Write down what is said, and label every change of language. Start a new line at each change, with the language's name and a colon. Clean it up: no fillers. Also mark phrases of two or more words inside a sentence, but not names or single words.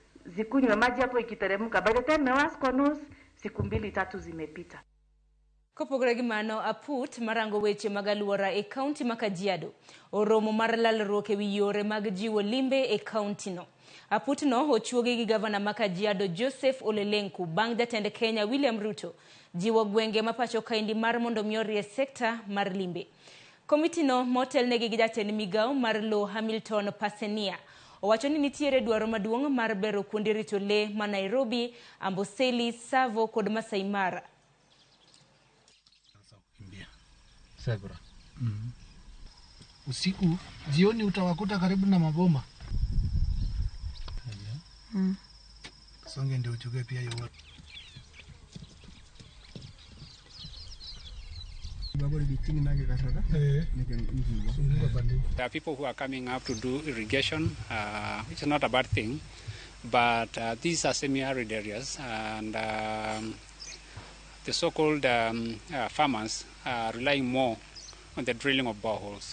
Swahili: zikunywe maji hapo ikiteremka.
English: By the time
Swahili: mewas kwa nus, siku 2-3 zimepita.
Luo (Kenya and Tanzania): Kopogore gi mano, aput marango weche magaluora e kaunti ma Kajiado oromo mar lalruok e wi yore mag jiwo limbe e kaunti no. Aput no ochuogi gi gavana ma Kajiado Joseph Olelenku bang' jatend Kenya William Rito jiwo gwenge ma pacho kaindi mar mondo miorie sekta mar limbe. Komiti no motel negi gi jatend Migago mar lowo Hamilton Pasenia owacho ni nitiere dwaro maduong' mar bero kuonde rito le ma Nairobi, Amboseli, Savo kod Masai Mara.
Swahili: Sebra. Usiku, jioni utawakuta karibu na maboma. Songe ndio uchukue pia hiyo.
English: There are people who are coming up to do irrigation, which is not a bad thing, but these are semi-arid areas, and the so-called farmers are relying more on the drilling of boreholes.